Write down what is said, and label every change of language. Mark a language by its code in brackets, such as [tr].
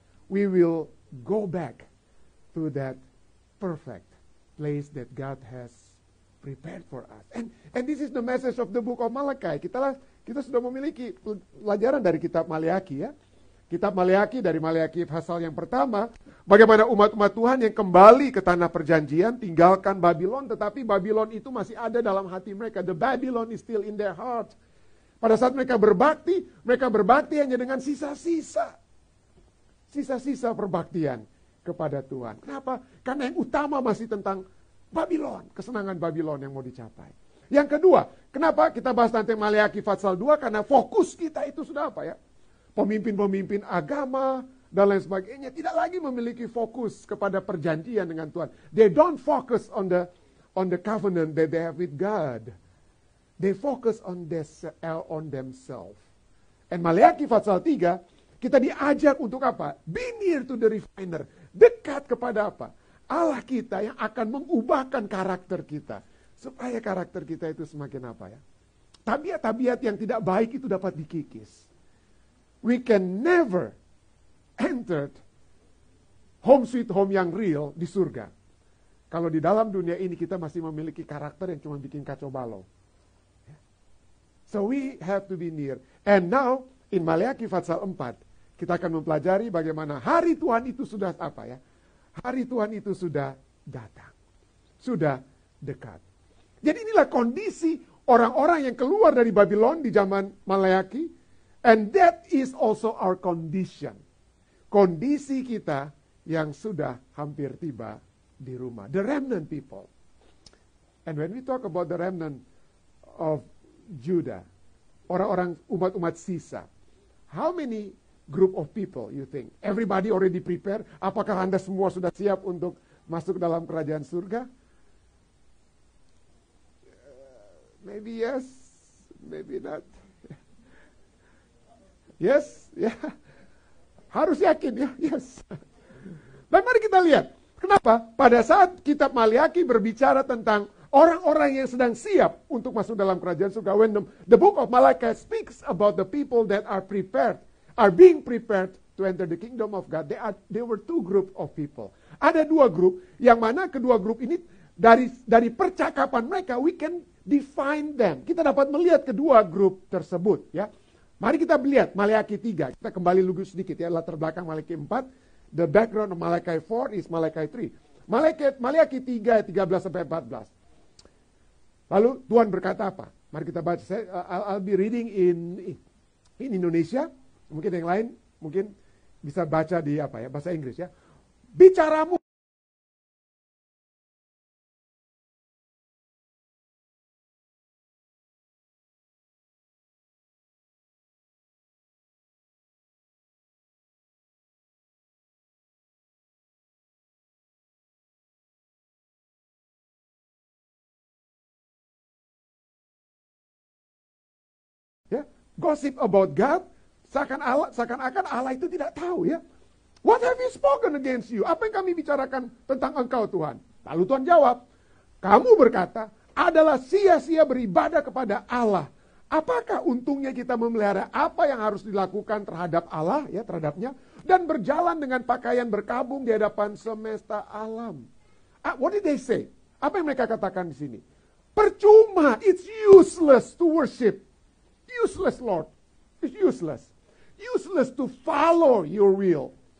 [en] We will go back to that perfect place that God has prepared for us. And this is the message of the book of Malachi. [id] Kita sudah memiliki pelajaran dari kitab Maleakhi ya. Kitab Maleakhi, dari Maleakhi pasal yang pertama, bagaimana umat-umat Tuhan yang kembali ke tanah perjanjian, tinggalkan Babylon, tetapi Babylon itu masih ada dalam hati mereka. [en] The Babylon is still in their heart. [id] Pada saat mereka berbakti hanya dengan sisa-sisa perbaktian kepada Tuhan. Kenapa? Karena yang utama masih tentang Babylon, kesenangan Babylon yang mau dicapai. Yang kedua, kenapa kita bahas nanti Maleakhi pasal 2? Karena fokus kita itu sudah apa ya? Pemimpin-pemimpin agama dan lain sebagainya tidak lagi memiliki fokus kepada perjanjian dengan Tuhan. [en] They don't focus on the covenant that they have with God. They focus on themselves. [id] And Maleakhi pasal 3, kita diajak untuk apa? [en] Be near to the refiner. [id] Dekat kepada apa? Allah kita yang akan mengubahkan karakter kita. Supaya karakter kita itu semakin apa ya? Tabiat-tabiat yang tidak baik itu dapat dikikis. [en] We can never enter home sweet home [id] yang real di surga. Kalau di dalam dunia ini kita masih memiliki karakter yang cuma bikin kacau balau. [en] So we have to be near. And now, in [id] Maleakhi pasal 4, kita akan mempelajari bagaimana hari Tuhan itu sudah apa ya? Hari Tuhan itu sudah datang. Sudah dekat. Jadi inilah kondisi orang-orang yang keluar dari Babylon di zaman Maleakhi. [en] And that is also our condition. [id] Kondisi kita yang sudah hampir tiba di rumah. [en] The remnant people. And when we talk about the remnant of Judah, [id] orang-orang umat-umat sisa, [en] how many group of people you think? Everybody already prepared? [id] Apakah Anda semua sudah siap untuk masuk dalam kerajaan surga? [en] Maybe yes, maybe not. [id] Yes, ya. Harus yakin ya, yes. Dan mari kita lihat, kenapa pada saat kitab Maleakhi berbicara tentang orang-orang yang sedang siap untuk masuk dalam kerajaan surga. [en] When the book of Malachi speaks about the people that are being prepared to enter the kingdom of God. There were two group of people. [id] Ada dua grup, yang mana kedua grup ini dari percakapan mereka [en] we can define them. [id] Kita dapat melihat kedua grup tersebut, ya. Mari kita lihat Maleakhi 3. Kita kembali lugu sedikit ya, latar belakang Maleakhi 4. [en] The background of Maleakhi 4 is Maleakhi 3. [id] Maleakhi 3 ayat 13 sampai 14. Lalu Tuhan berkata apa? Mari kita baca. [en] I'll be reading in Indonesia. [id] Mungkin yang lain mungkin bisa baca di apa ya, bahasa Inggris ya. Bicaramu ya, [en] gossip about God, [id] seakan-akan Allah itu tidak tahu ya. [en] What have we spoken against you? [id] Apa yang kami bicarakan tentang engkau Tuhan? Lalu Tuhan jawab, kamu berkata, adalah sia-sia beribadah kepada Allah. Apakah untungnya kita memelihara apa yang harus dilakukan terhadap Allah, ya terhadapnya, dan berjalan dengan pakaian berkabung di hadapan semesta alam? [en] What did they say? [id] Apa yang mereka katakan di sini? [en] Percuma, it's useless to worship. Useless, Lord. It's useless. Useless to follow your will.